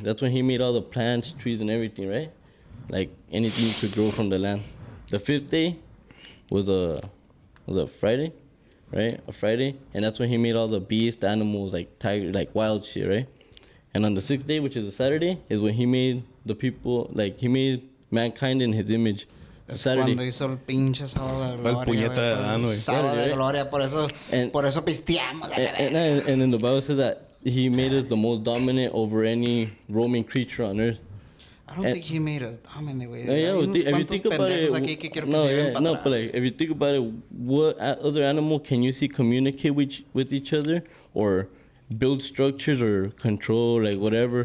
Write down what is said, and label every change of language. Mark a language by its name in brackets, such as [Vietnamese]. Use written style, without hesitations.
[English] That's when he made all the plants, trees, and everything, right? Like anything you could grow from the land. The fifth day was a Friday, right? A Friday. And that's when he made all the beasts, animals, like tiger, like wild shit, right? And on the sixth day, which is a Saturday, is when he made the people, like he made mankind in his image. Saturday. [Spanish] Cuando hizo el pinche sábado de gloria. Sábado de gloria, por eso pisteamos. [English] And then the Bible says that he made us the most dominant over any roaming creature on earth. I don't think he made us dominant, güey. If you think about it, but like if you think about it, what other animal can you see communicate with each other or build structures or control, like whatever?